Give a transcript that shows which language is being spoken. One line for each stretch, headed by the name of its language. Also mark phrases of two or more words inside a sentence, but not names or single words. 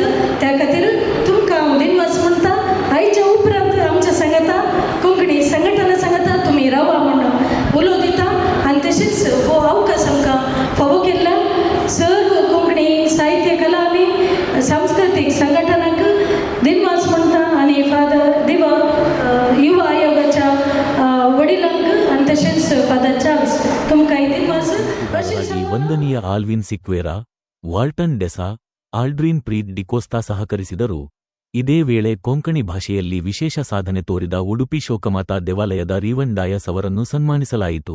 Konkani: त्या खातीर तुमकां हांव दिनवास म्हणटा आयच्या उपरांत आमच्या सांगाता कोंकणी संघटना सांगाता तुमी रावा म्हणून उलो दिता आनी तशेंच हो अवकाश आमकां फावो केल्ला. सर्व कोंकणी साहित्य कला आनी सांस्कृतीक संघटनाक दिनवास म्हणटा आनी फादर दिवा युवा आयोगाच्या वडिलांक आनी तशेंच फादर चार्ल्स तुमकां दिनवास
Kannada: ಹಾಗಾಗಿ ವಂದನೀಯ ಆಲ್ವಿನ್ ಸಿಕ್ವೇರಾ, ವಾಲ್ಟನ್ ಡೆಸಾ, ಆಲ್ಡ್ರಿನ್ ಪ್ರೀತ್ ಡಿಕೋಸ್ತಾ ಸಹಕರಿಸಿದರು. ಇದೇ ವೇಳೆ ಕೊಂಕಣಿ ಭಾಷೆಯಲ್ಲಿ ವಿಶೇಷ ಸಾಧನೆ ತೋರಿದ ಉಡುಪಿ ಶೋಕಮಾತಾ ದೇವಾಲಯದ ರೀವನ್ ಡಾಯಸ್ ಅವರನ್ನು ಸನ್ಮಾನಿಸಲಾಯಿತು.